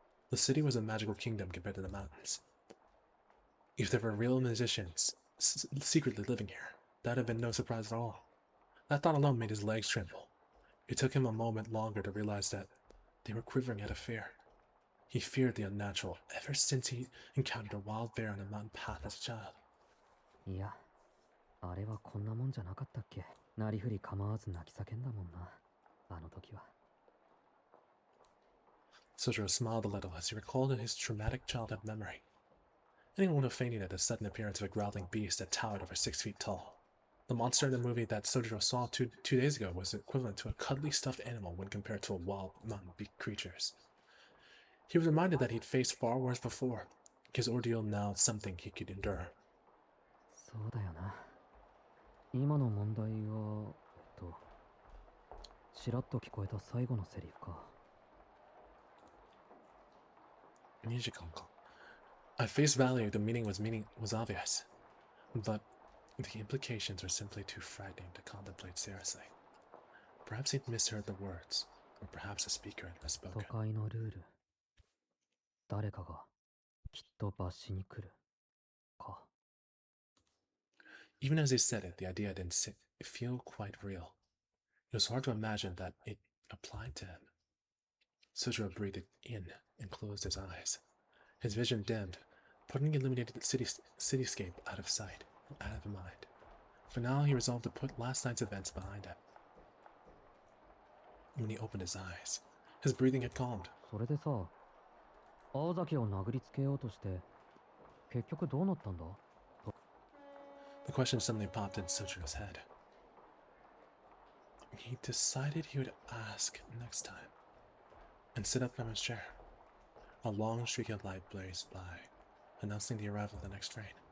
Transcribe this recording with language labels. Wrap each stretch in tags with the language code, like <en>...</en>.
<en>The city was a magical kingdom compared to the mountains. If there were real musicians secretly living here, That'd have been no surprise at all. That thought alone made his legs tremble. It took him a moment longer to realize that they were quivering out of fear. He feared the unnatural ever since he encountered a wild bear on a mountain path as a child.</en> <ja>いや、あれはこんなもんじゃなかったっけ。なりふり構わず泣き叫んだもんな、あの時は。</ja> <en>Sojiro smiled a little as he recalled his traumatic childhood memory. Anyone would have fainted at the sudden appearance of a growling beast that towered over 6 feet tall. The monster in the movie that Sojiro saw two days ago was equivalent to a cuddly stuffed animal when compared to a wild mountain creatures. He was reminded that he'd faced far worse before. His ordeal now something he could endure.</en> <ja>そうだよな。今の問題は、ちらっと聞こえた最後のセリフか。</ja> <en>At face value, the meaning was obvious, but the implications were simply too frightening to contemplate seriously. Perhaps he'd misheard the words, or perhaps the speaker had misspoken.</en> <ja>都会のルール。誰かがきっと罰しに来る。か。</ja> <en>Even as he said it, the idea didn't feel quite real. It was hard to imagine that it applied to him. Sojiro breathed in and closed his eyes. His vision dimmed, putting the illuminated cityscape out of sight and out of mind. For now, he resolved to put last night's events behind him. When he opened his eyes, his breathing had calmed.</en> <ja>それでさ、青崎を殴りつけようとして、結局どうなったんだ？</ja> <en>The question suddenly popped in Sojiro's head. He decided he would ask next time, and sit up from his chair. A long streak of light blazed by, announcing the arrival of the next train.</en>